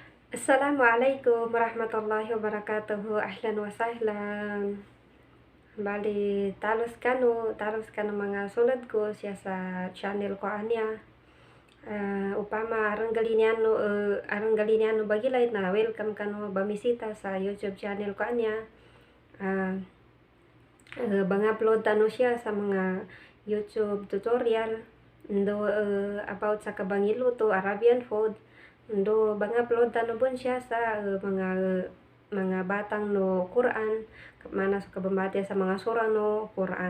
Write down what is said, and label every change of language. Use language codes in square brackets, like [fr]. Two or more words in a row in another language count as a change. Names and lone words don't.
[ar] السلام عليكم ورحمة الله وبركاته. أهلا وسهلا. [mdh] Bali, talos kanu mga sulod ko siya sa channel ko anya. Upama arang galiniano bagilay na welcome kanu bamisita sa YouTube channel ko anya. Bang-upload tano siya sa mga YouTube tutorial about sa kabangluto [en] Arabian food. [mdh] Bang-upload tano pun siya sa mga batang no Qur'an, mana sa kabambati sa mga surah no Qur'an.